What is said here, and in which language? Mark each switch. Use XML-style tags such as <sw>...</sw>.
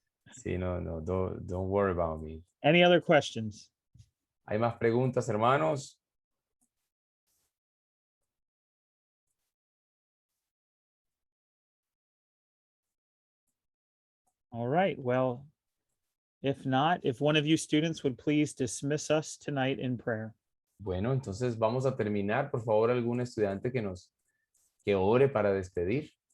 <es>Sí, no,</es> <en>don't worry about me. Any other questions?</en> <es>¿Hay más preguntas, hermanos?</es> <en>All right. Well, if not, if one of you students would please dismiss us tonight in prayer.</en> <es>Bueno, entonces vamos a terminar. Por favor, algún estudiante que ore para despedir.</es>